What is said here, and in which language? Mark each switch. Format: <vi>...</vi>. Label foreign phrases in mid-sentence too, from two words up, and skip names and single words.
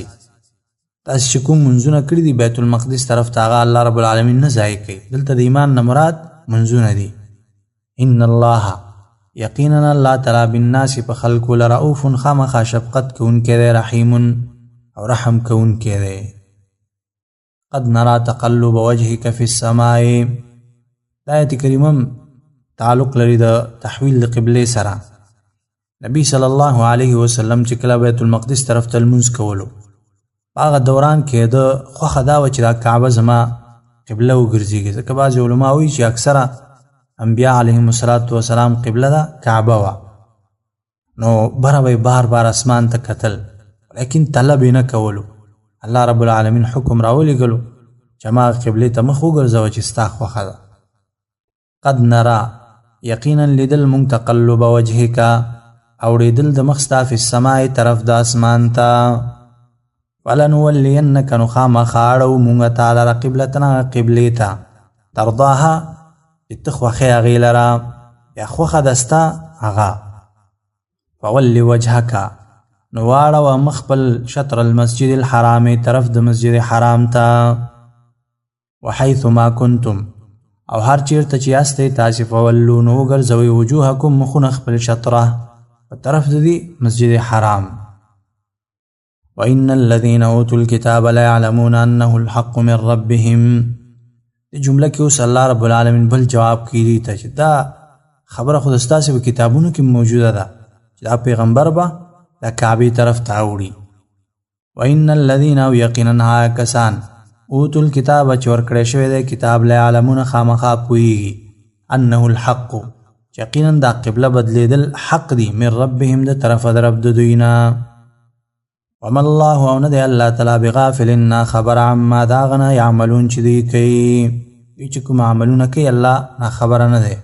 <ps>تاسې چې کوم منځونه کړي دي بیت المقدس طرف ته، هغه</ps> <ar>الله رب العالمین</ar> <ps>نه ضایع کوي. دلته د ایمان نه مراد منځونه دي.</ps> <ar>ان الله،</ar> <ps>یقینا</ps> <ar>الله تعالی</ar> <ps>بالناس په خلکو لرؤوف خامخا شفقت کوونکی دی، رحیم او رحم کوونکی دی.</ps> <ar>قد نرى تقلب وجهك في السماء.</ar> <ps>دا آیت کریمه تعلق لري د تحویل د قبلې سره. نبی</ps> <ar>صلی الله علیه وسلم</ar> <ps>چې کله بیت المقدس طرف ته لمونځ کولو، هغه دوران کې د خوښه دا وه چې دا کعبه زما قبله وګرځېږي، ځکه بعضې علما وایي چې اکثره انبیا</ps> <ar>علیهم السلام</ar> <ps>قبله ده کعبه وه، نو بره به یې بار بار اسمان ته کتل، لیکن طلب یې نه کولو.</ps> <ar>الله رب العالمین</ar> <ps>حکم راولېږلو چې هماغه قبلې ته مخ وګرځوه چې ستا خوښه ده.</ps> <ar>قد نرى،</ar> <ps>یقینا لیدل مونږ</ps> <ar>تقلب وجهک،</ar> <ps>اوړېدل د مخ ستا</ps> <ar>فی السماء</ar> <ps>طرف د اسمان ته. فلنولینک، نو خامخا اړوو مونږ تا لره قبلتن قبلې ته، ترضاها چې ته خوښې هغې لره یا خوښه ده ستا هغه.</ps> <ar>فول وجهک،</ar> <ps>نو واړوه مخ خپل</ps> <ar>شطر المسجد الحرام</ar> <ps>طرف د مسجد حرام ته.</ps> <ar>وحیث ما کنتم،</ar> <ps>او هر چیرته چې یاستئ تاسې فولو، نو وګرځوئ وجوهکم مخونه خپل شطره په طرف د دې مسجد حرام.</ps> <ar>وإن الذين أوتوا الكتاب ليعلمون أنه الحق من ربهم.</ar> <ps>دې جمله کې اوس</ps> <ar>الله رب العالمین</ar> <ps>بل جواب کوي ته چې دا خبره خو ستاسې په کتابونو کې موجوده ده چې دا پیغمبر به د کعبې طرف ته اوړي.</ps> <ar>وإن الذين،</ar> <ps>او یقینا هغه کسان</ps> <ar>اوتوا الکتاب</ar> <ps>چې ورکړی شوی دی کتاب، ليعلمون خامخا پوهېږي</ps> <ar>انه الحق،</ar> <ps>یقینا دا قبله بدلیدل حق دی،</ps> <ar>من ربهم</ar> <ps>د طرفه د رب د دوی نه.</ps> <ar>وما الله،</ar> <ps>او نه دی</ps> <ar>الله تعالی</ar> <ps>بغافل نا خبر عما دا هغه نه یعملون چې دوی کوي، دوی چې کوم عملونه کوي الله نا خبره نه دی.</ps>